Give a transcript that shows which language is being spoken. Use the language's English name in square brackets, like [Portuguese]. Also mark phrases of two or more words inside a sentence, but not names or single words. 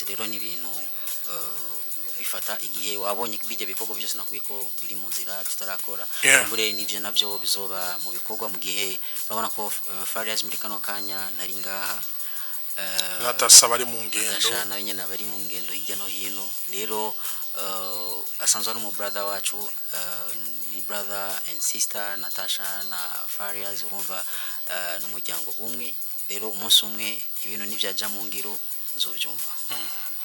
[Rundi] Rero ni ibintu bifata igihe wabonye bijya bikorwa byose nakuye ko biri mu nzira tutarakora mbure nivyo navyo bizoba mu bikorwa mu gihe babona ko Farias muri kano kanya ntari ngaha Natasha bari mu ngendo Natasha nawe nyene bari mu ngendo hirya no hino. Rero asanzwe ari mu brother wacu, ni [English] brother and sister [Rundi] Natasha na Farias urumva n'umuryango umwe. Rero umunsi umwe ibintu nivyaja mu ngiro nzovyumva.